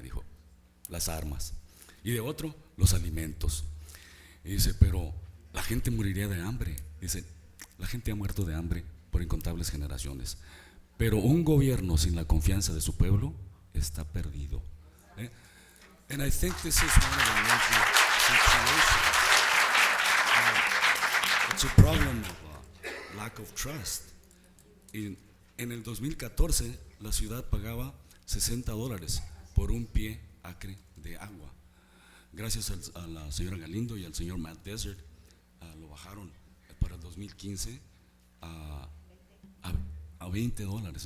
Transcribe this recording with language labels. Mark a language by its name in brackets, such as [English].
[Spanish] Dijo: las armas. Y de otro, los alimentos. Y dice: pero la gente moriría de hambre. Dice: la gente ha muerto de hambre por incontables generaciones, pero un gobierno sin la confianza de su pueblo está perdido. [English] And I think this is one of the major situations. It's a problem of lack of trust. [Spanish] En el 2014 la ciudad pagaba $60 por un pie acre de agua. Gracias a la señora Galindo y al señor Matt Desert, lo bajaron para el 2015 a $20.